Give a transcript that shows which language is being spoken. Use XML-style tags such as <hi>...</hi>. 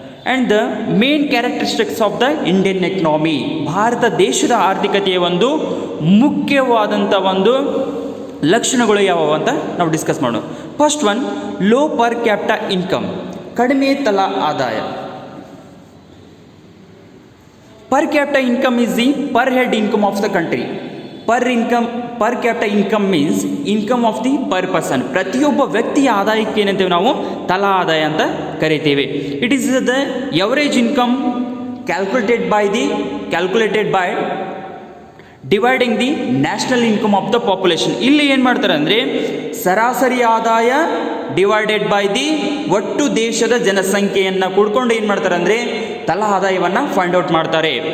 <en>And the main characteristics of the Indian economy.</en> <kn>Bharat ದೇಶದ ಆರ್ಥಿಕತೆಯ ಒಂದು ಮುಖ್ಯವಾದಂಥ ಒಂದು ಲಕ್ಷಣಗಳು ಯಾವುವು ಅಂತ ನಾವು ಡಿಸ್ಕಸ್ ಮಾಡೋಣ.</kn> <en>first one, low per capita income,</en> <kn>ಕಡಿಮೆ ತಲಾ ಆದಾಯ.</kn> <en>Per capita income is the per head income of the country. Per capita income means income of the per person.</en> <kn>ಪ್ರತಿಯೊಬ್ಬ ವ್ಯಕ್ತಿಯ ಆದಾಯಕ್ಕೆ ಏನಂತೇವೆ ನಾವು ತಲಾ ಆದಾಯ ಅಂತ ಕರಿತೇವೆ.</kn> <en>It is the average income calculated by dividing the national income of the population.</en> <kn>ಇಲ್ಲಿ ಏನು ಮಾಡ್ತಾರೆ ಅಂದರೆ ಸರಾಸರಿ ಆದಾಯ</kn> <en>divided by the</en> <kn>ಒಟ್ಟು ದೇಶದ ಜನಸಂಖ್ಯೆಯನ್ನು ಕೂಡ್ಕೊಂಡು ಏನು ಮಾಡ್ತಾರೆ ಅಂದರೆ ತಲಾ ಆದಾಯವನ್ನು ಫೈಂಡ್ ಔಟ್ ಮಾಡ್ತಾರೆ.</kn>